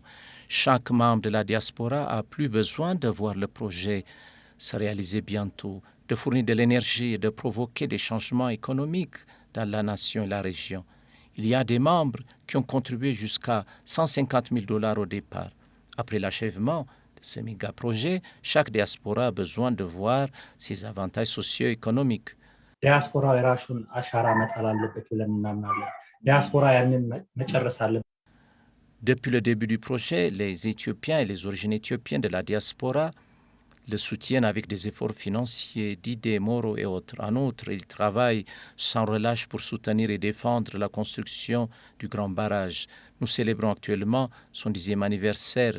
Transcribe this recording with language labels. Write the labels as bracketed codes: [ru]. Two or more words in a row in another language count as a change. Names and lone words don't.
[fr] Chaque membre de la diaspora a plus besoin de voir le projet se réaliser bientôt, de fournir de l'énergie et de provoquer des changements économiques dans la nation et la région. Il y a des membres qui ont contribué jusqu'à 150 000 $ au départ. Après l'achèvement de ce méga-projet, chaque diaspora a besoin de voir ses avantages socio-économiques. [am] ዲያስፖራው የራሱን አሻራ መጣል አለበት ብለን እናምናለን። ዲያስፖራ ያንን መጨረስ አለበት። [fr] Depuis le début du projet, les Éthiopiens et les origines éthiopiennes de la diaspora le soutiennent avec des efforts financiers, d'idées, moraux et autres. En outre, ils travaillent sans relâche pour soutenir et défendre la construction du Grand Barrage. Nous célébrons actuellement son 10e anniversaire.